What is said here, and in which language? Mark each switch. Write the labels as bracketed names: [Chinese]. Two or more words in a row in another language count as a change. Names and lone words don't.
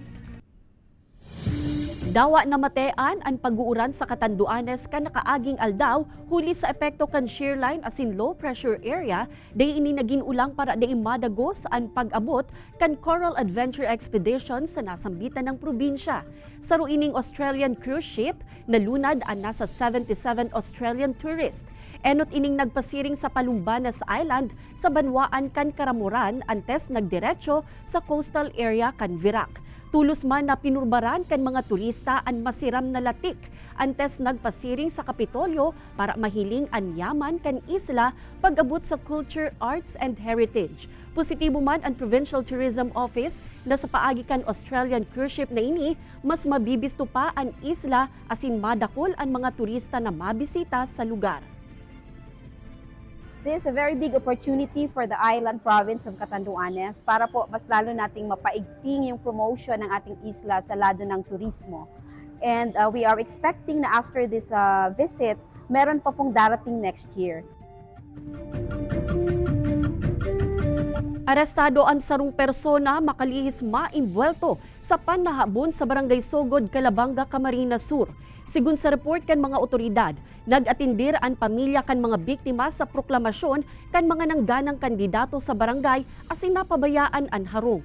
[Bikol] Dawa na matean ang pag-uuran sa Catanduanes kan nakaaging aldaw huli sa epekto kan [English] shear line [Bikol] asin [English] low pressure area [Bikol] day ini naging ulang para day madagos ang pag-abot kan Coral Adventure Expedition sa nasambitan ng probinsya. Sa ruining [English] Australian cruise ship, [Bikol] nalunad ang nasa 77 [English] Australian tourist. [Bikol] Enot ining nagpasiring sa Palumbanas Island sa banwaan kan Karamuran antes nagdiretso sa coastal area kan Virac. Tulos man na pinurbaran kan mga turista ang masiram na latik antes nagpasiring sa Kapitolyo para mahiling ang yaman kan isla pag-abot sa [English] culture, arts and heritage. [Bikol] Positibo man ang Provincial Tourism Office na sa paagi kan [English] Australian cruise ship [Bikol] na ini, mas mabibisto pa ang isla asin madakol ang mga turista na mabisita sa lugar. [English] This is a very big opportunity for the island province of Catanduanes [Filipino] para po mas lalo nating mapaigting yung promotion ng ating isla sa lado ng turismo. [English] And we are expecting na after this visit, [Filipino] meron pa pong darating [English] next year. [Bikol] Arestado ang sarong persona makalihis maimbwelto sa pannahabon sa Barangay Sogod, Calabanga, Camarines Sur. Sigun sa report kan mga otoridad, nag-atindir ang pamilya kan mga biktima sa proklamasyon kan mga nangganang kandidato sa barangay asin napabayaan ang harong.